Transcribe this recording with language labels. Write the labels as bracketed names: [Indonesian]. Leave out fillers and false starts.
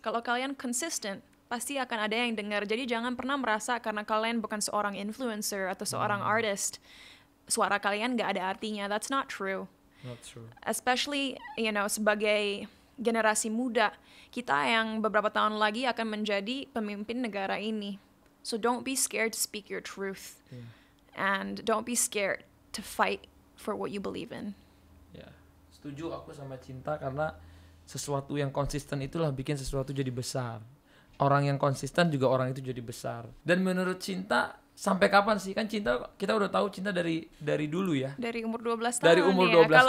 [Indonesian] Kalau kalian consistent, pasti akan ada yang dengar. Jadi jangan pernah merasa karena kalian bukan seorang influencer atau seorang artist, suara kalian gak ada artinya. [English] That's not true. Not true. [Indonesian] Especially, sebagai generasi muda, kita yang beberapa tahun lagi akan menjadi pemimpin negara ini. [English] So don't be scared to speak your truth. Yeah. And don't be scared to fight for what you believe in. [Indonesian] Ya, setuju aku sama Cinta karena sesuatu yang konsisten itulah bikin sesuatu jadi besar. Orang yang konsisten juga orang itu jadi besar. Dan menurut Cinta, sampai kapan sih? Kan Cinta, kita udah tahu Cinta dari dulu ya. Dari umur 12 tahun. Dari umur 12 Kalau